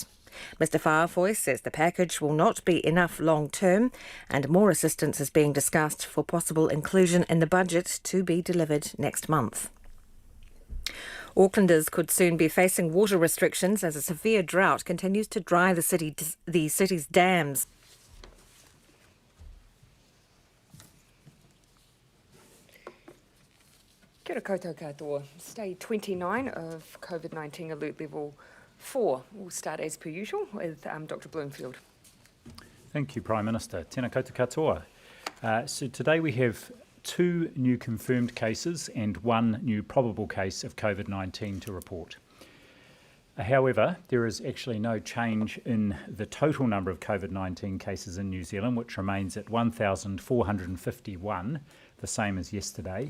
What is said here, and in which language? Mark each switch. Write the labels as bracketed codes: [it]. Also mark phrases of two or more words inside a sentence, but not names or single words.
[en] Mr Farfoy says the package will not be enough long term and more assistance is being discussed for possible inclusion in the budget to be delivered next month. Aucklanders could soon be facing water restrictions as a severe drought continues to dry the city's dams. [mi] Kia ora koutou katoa. [en] Day 29 of COVID-19 Alert Level 4. We'll start as per usual with Dr Bloomfield. Thank you, Prime Minister. [mi] Tēnā koutou katoa. [en] So today we have 2 new confirmed cases and 1 new probable case of COVID-19 to report. However, there is actually no change in the total number of COVID-19 cases in New Zealand, which remains at 1,451, the same as yesterday.